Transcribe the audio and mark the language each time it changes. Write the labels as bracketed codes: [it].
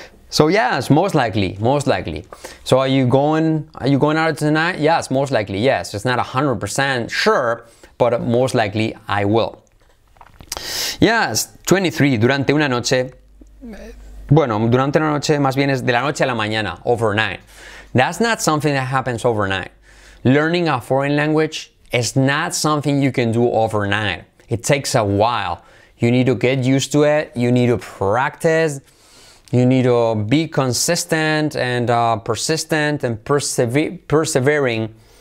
[en] So yes, most likely. So are you going out tonight? Yes, most likely yes. It's not 100% sure, but most likely I will. Yes, 23. [es] Durante una noche. Bueno, durante una noche, más bien es de la noche a la mañana, overnight. [en] That's not something that happens overnight. Learning a foreign language is not something you can do overnight. It takes a while. You need to get used to it. You need to practice. You need to be consistent and persistent and persevering.